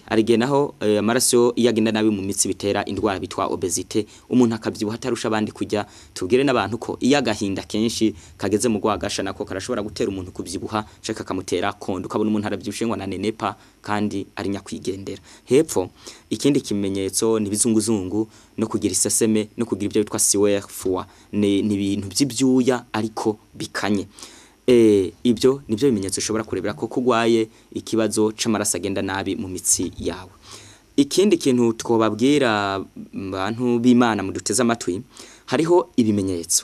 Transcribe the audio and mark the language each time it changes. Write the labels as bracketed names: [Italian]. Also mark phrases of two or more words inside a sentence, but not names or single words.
[Rundi] Arige naho amaraso yagenda nabi mu mitsi bitera indwara bitwa obesite, umuntu akabyibuha atarusha abandi kujya. Tubwire n'abantu ko iyo agahinda kenshi kageze mu gwagasha nako karashobora gutera umuntu kubyibuha, shaka kamutera kondo, ukabona umuntu arabyibushe ngo nanenepa kandi ari nyakwigendera. Hepfo ikindi kimenyetso ni bizunguzungu, no kugira iseseme, no kugira ibyo bitwa [French] sueur froid, [Rundi] ni ibintu by'ibyuya ariko bikanye. Ibyo nibyo bimenyetso ushobora kurebera ko kugwaye ikibazo c'amaraso agenda nabi mu mitsi yawe. Ikindi kintu twobabwira abantu b'Imana mu duteza amatwi, hariho ibimenyetso.